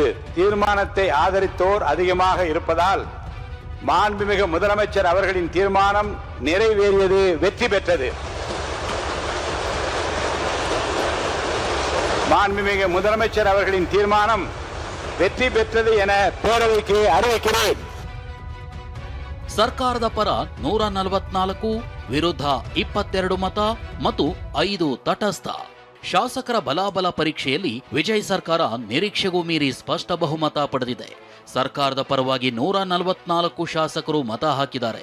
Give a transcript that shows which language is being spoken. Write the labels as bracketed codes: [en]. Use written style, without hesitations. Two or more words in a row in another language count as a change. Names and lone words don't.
[ta] தீர்மானத்தை ஆதரித்தோர் அதிகமாக இருப்பதால் மாண்புமிகு முதலமைச்சர் அவர்களின் தீர்மானம் நிறைவேறியது, வெற்றி பெற்றது. மாண்புமிகு முதலமைச்சர் அவர்களின் தீர்மானம் வெற்றி பெற்றது என பேரவைக்கு அறிவிக்கிறேன். [kn] ಸರ್ಕಾರದ ಪರ 144, ವಿರುದ್ಧ 22 ಮತ ಮತ್ತು 5 ತಟಸ್ಥ. ಶಾಸಕರ ಬಲಾಬಲ ಪರೀಕ್ಷೆಯಲ್ಲಿ ವಿಜಯ್ ಸರ್ಕಾರ ನಿರೀಕ್ಷೆಗೂ ಮೀರಿ ಸ್ಪಷ್ಟ ಬಹುಮತ ಪಡೆದಿದೆ. ಸರ್ಕಾರದ ಪರವಾಗಿ 144 ಶಾಸಕರು ಮತ ಹಾಕಿದ್ದಾರೆ.